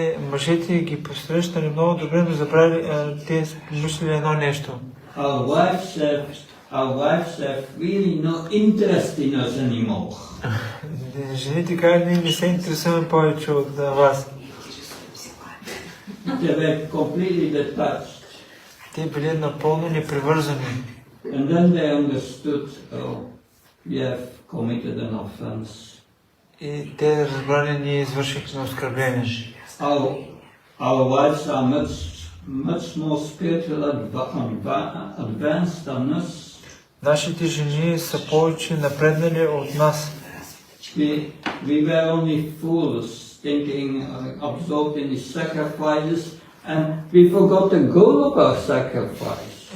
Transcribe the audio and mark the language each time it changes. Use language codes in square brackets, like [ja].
[bg] Мъжете ги посрещали много добре, но забрали, те мислили едно нещо. [en] Our wives have really no interest in us anymore. [bg] Жените казали, ние не се интересуваме повече от вас. [en] They were completely detached. [bg] Те били напълно непривързани. [en] And then they understood, oh, we have committed an offense. [bg] И те разбрали, ние извършихме оскърбление. [en] Our wives are much more spiritual advanced than us. [bg] Нашите жени са повече напреднали от нас. [en] We were only fools, thinking, absorbed in the sacrifices, and we forgot the goal of our sacrifice.